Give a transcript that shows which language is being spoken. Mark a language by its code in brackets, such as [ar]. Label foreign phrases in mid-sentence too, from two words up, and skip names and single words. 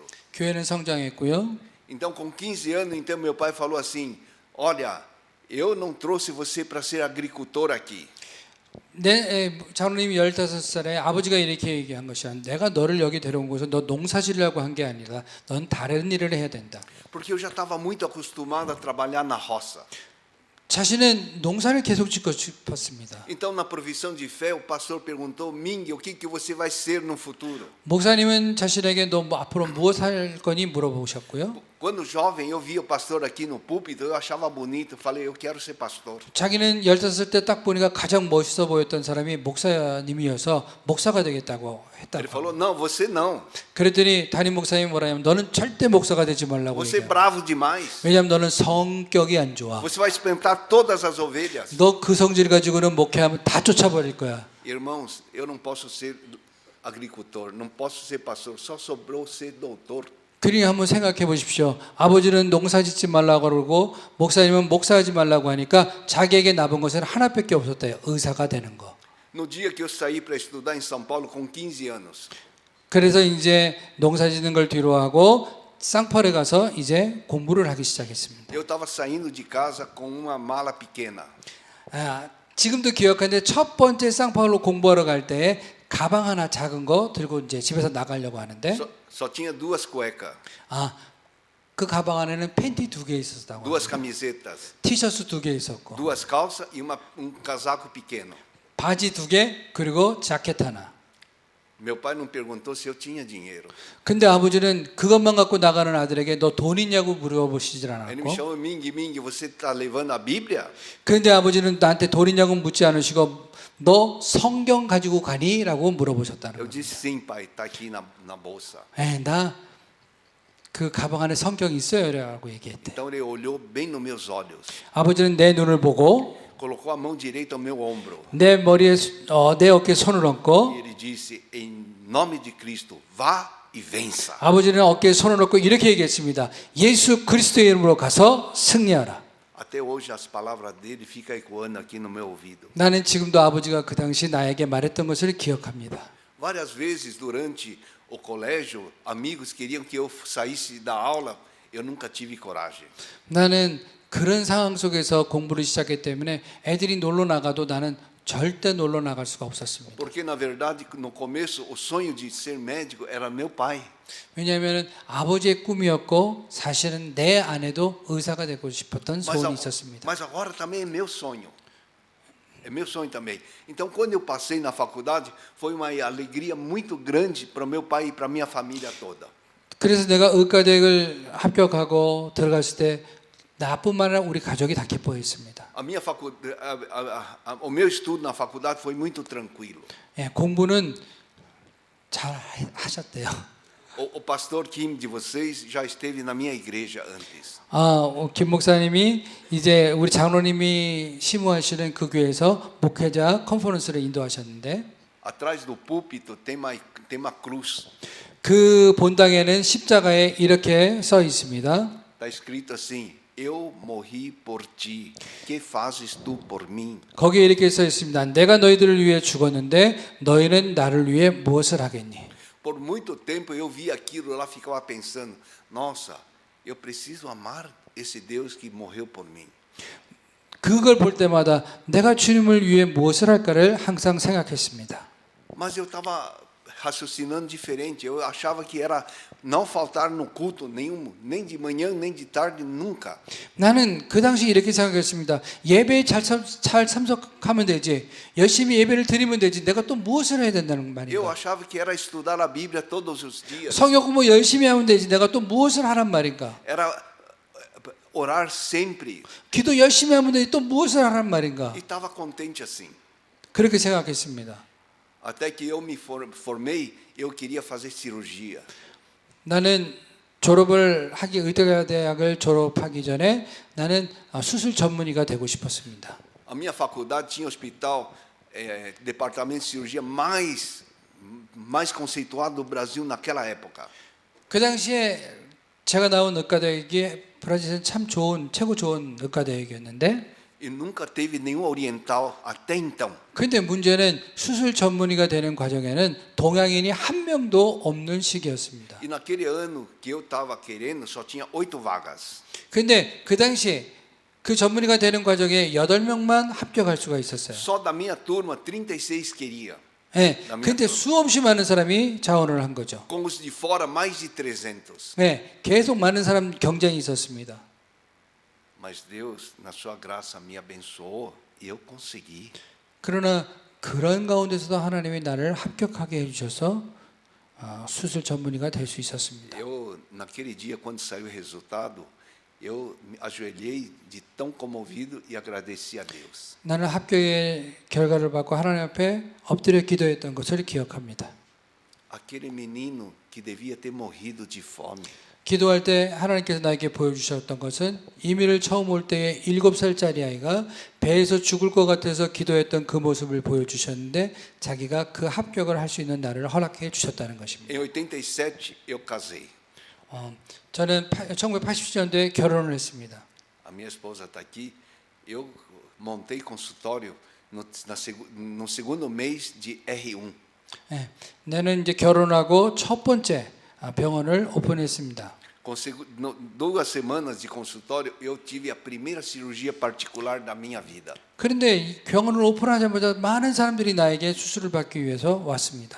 [ko] 교회는 성장했고요. [pt] Então, com 15 anos, então meu pai falou assim: olha, eu não trouxe você para ser agricultor aqui. [ko] 장로님이 15살에 아버지가 이렇게 얘기한 것이야. 내가 너를 여기 데려온 것은 너 농사지으려고 한 게 아니라 넌 다른 일을 해야 된다. [pt] Porque eu já estava muito acostumado a trabalhar na roça. [ko] 자신은 농사를 계속 짓고 싶었습니다. [pt] Então, na provisão de fé, o pastor perguntou: Ming, o que você vai ser no futuro? [ko] 목사님은 자신에게 너 앞으로 무엇 할 거니 물어보셨고요. [pt] Quando jovem, eu via o pastor aqui no púlpito, eu achava bonito, falei: eu quero ser pastor. [ko] 자기는 15살 때 딱 보니까 가장 멋있어 보였던 사람이 목사님이어서 목사가 되겠다고 [pt] Ele [ko] 했다고. [pt] falou: não, você não. [ko] 그랬더니 담임 목사님이 뭐라 하냐면 너는 절대 목사가 되지 말라고 [pt] Você é [ko] 얘기해요. [pt] bravo demais. [ko] 왜냐하면 너는 성격이 안 좋아. [pt] Você vai espantar todas as ovelhas. [ko] 너 그 성질 가지고는 목회하면 다 쫓아버릴 거야. [pt] Irmãos, eu não posso ser agricultor, não posso ser pastor, só sobrou ser doutor. [ko] 그러니 한번 생각해 보십시오. 아버지는 농사 짓지 말라고 그러고 목사님은 목사하지 말라고 하니까 자기에게 남은 것은 하나밖에 없었대요. 의사가 되는 거. [pt] No dia que eu saí para estudar em São Paulo com 15 anos, [ko] 그래서 이제 농사 짓는 걸 뒤로 하고 쌍팔에 가서 이제 공부를 하기 시작했습니다. [pt] eu estava saindo de casa com uma mala pequena. [ko] 지금도 기억하는데 첫 번째 쌍팔로 공부하러 갈 때 가방 하나 작은 거 들고 이제 집에서 나가려고 하는데 [pt] Só tinha duas cuecas, [ko] 그 가방 안에는 팬티 2개 있었다고. [pt] duas camisetas, [ko] 티셔츠 2개 있었고 [pt] duas calças e casaco pequeno. [ko] 바지 2개 그리고 자켓 하나. [pt] Meu pai não perguntou se eu tinha dinheiro. [ko] 근데 아버지는 그것만 갖고 나가는 아들에게 너 돈 있냐고 물어보시질 [pt] Ele me [ko] 않았고 [pt] chamou, Ming, você está levando a Bíblia? [ko] 그런데 아버지는 나한테 돈 있냐고 묻지 않으시고 너 성경 가지고 가니? 라고 물어보셨다는 [pt] Eu [ko] 거예요. [pt] disse sim, pai, está aqui na bolsa. [ko] 나 그 가방 안에 성경 있어요 라고 얘기했대. [pt] Então ele olhou bem nos meus olhos, [ko] 아버지는 내 눈을 보고 [pt] colocou a mão direita ao meu ombro [ko] 내 머리에 내 어깨에 손을 얹고 [pt] e ele disse, em nome de Cristo, vá e vença. [ko] 아버지는 어깨에 손을 얹고 이렇게 얘기했습니다. 예수 그리스도의 이름으로 가서 승리하라. [pt] Até hoje as palavras dele ficam ecoando aqui no meu ouvido. [ko] 나는 지금도 아버지가 그 당시 나에게 말했던 것을 기억합니다. [pt] Várias vezes durante o colégio, amigos queriam que eu saísse da aula, eu nunca tive coragem. [ko] 나는 그런 상황 속에서 공부를 시작했기 때문에 애들이 놀러 나가도 나는 절대 놀러 나갈 수가 없었습니다. [pt] Porque na verdade, no começo, o sonho de ser médico era meu pai. [ko] 왜냐하면 아버지의 꿈이었고 사실은 내 아내도 의사가 되고 싶었던 소원이 있었습니다. [pt] Mas agora também é meu sonho. É meu sonho também. Então, quando eu passei na faculdade, foi uma alegria muito grande para o meu pai e para a minha família toda. [ko] 그래서 내가 의과대학을 합격하고 들어갔을 때 나뿐만 아니라 우리 가족이 다 기뻐했습니다. [pt] O meu estudo na faculdade foi muito tranquilo. [ko] 공부는 잘 하셨대요. [pt] O pastor Kim de vocês já esteve na minha igreja antes. [ko] 김 목사님이 이제 우리 장로님이 심우하시는 그 교회에서 목회자 컨퍼런스를 인도하셨는데 [pt] Atrás do púlpito tem uma cruz. [ko] 그 본당에는 십자가에 이렇게 써 있습니다. [pt] Está escrito assim: Eu morri por ti. Que fazes tu por mim? [ko] 거기에 이렇게 써 있습니다. 내가 너희들을 위해 죽었는데 너희는 나를 위해 무엇을 하겠니? [pt] Por muito tempo eu vi aquilo lá, ficava pensando: Nossa, eu preciso amar esse Deus que morreu por mim. [ko] 그걸 볼 때마다 내가 주님을 위해 무엇을 할까를 항상 생각했습니다. [pt] Mas eu estava raciocinando diferente. Eu achava que era não faltar no culto nenhum, nem de manhã, nem de tarde, nunca. [ko] 나는 그 당시 이렇게 생각했습니다. 예배에 잘 참석하면 되지. 열심히 예배를 드리면 되지. 내가 또 무엇을 해야 된다는 [pt] Eu [ko] 말인가? [pt] achava que era estudar a Bíblia todos os dias. [ko] 성경 공부 열심히 하면 되지. 내가 또 무엇을 하란 말인가? [pt] Era orar sempre. [ko] 기도 열심히 하면 되지. 또 무엇을 하란 말인가? [pt] E estava contente assim. [ko] 그렇게 생각했습니다. [pt] Até que eu me formei, eu queria fazer cirurgia. [ko] 나는 졸업을 하기 의대대학을 졸업하기 전에 나는 수술 전문의가 되고 싶었습니다. [pt] A minha faculdade tinha hospital, departamento de cirurgia mais conceituado do Brasil naquela época. [ko] 그 당시에 제가 나온 의과대학이 브라질에서 참 최고 좋은 의과대학이었는데 [pt] E nunca teve nenhum oriental até então. [ko] 그런데 문제는 수술 전문의가 되는 과정에는 동양인이 한 명도 없는 시기였습니다. [pt] E naquele ano que eu estava querendo, só tinha 8 vagas. [ko] 그런데 그 당시에 그 전문의가 되는 과정에 8명만 합격할 수가 있었어요. [pt] Só da minha turma, 36 queria. [ko] 네, 근데 수없이 많은 사람이 자원을 한 거죠. [pt] Com os de fora, mais de 300. [ko] 네, 계속 많은 사람 경쟁이 있었습니다. [pt] Mas Deus, na sua graça, me abençoou e eu consegui. [ko] 그러나 그런 가운데서도 하나님이 나를 합격하게 해주셔서 수술 전문의가 될 수 있었습니다. [pt] Eu, naquele dia, quando saiu o resultado, eu me ajoelhei de tão comovido e agradeci a Deus. [ko] 나는 합격의 결과를 받고 하나님 앞에 엎드려 기도했던 것을 기억합니다. [pt] Aquele menino que devia ter morrido de fome, [ko] 기도할 때 하나님께서 나에게 보여주셨던 것은 이민을 처음 올 때에 7살짜리 아이가 배에서 죽을 것 같아서 기도했던 그 모습을 보여주셨는데 자기가 그 합격을 할 수 있는 날을 허락해 주셨다는 것입니다. [pt] em 87 eu casei. [ko] 저는 1980년도에 결혼을 했습니다. [pt] A minha esposa está aqui. Eu montei consultório no segundo mês de R1. [ko] 예, 나는 이제 결혼하고 첫 번째 병원을 오픈했습니다. [pt] Com 2 semanas de consultório, eu tive a primeira cirurgia particular da minha vida. [ko] 그런데 이 병원을 오픈하자마자 많은 사람들이 나에게 수술을 받기 위해서 왔습니다.